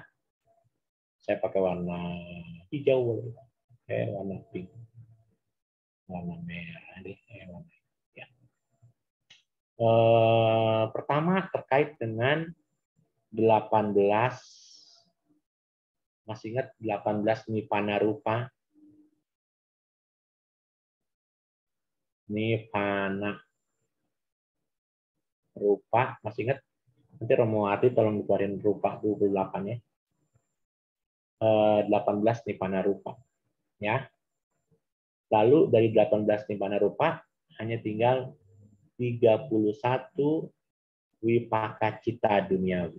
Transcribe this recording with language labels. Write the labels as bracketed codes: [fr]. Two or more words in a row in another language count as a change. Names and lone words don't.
[id] Saya pakai warna hijau, warna pink, warna merah deh, warna ya. Pertama terkait dengan 18, masih ingat 18 [pi] nipana rupa? Nipana rupa, [id] masih ingat? Nanti Romo Ati tolong keluarin rupa 28 ya. 18 [pi] nipana rupa. [id] Ya. Lalu dari 18 [pi] nipana rupa [id] hanya tinggal 31 [pi] wipaka cita [id] duniawi.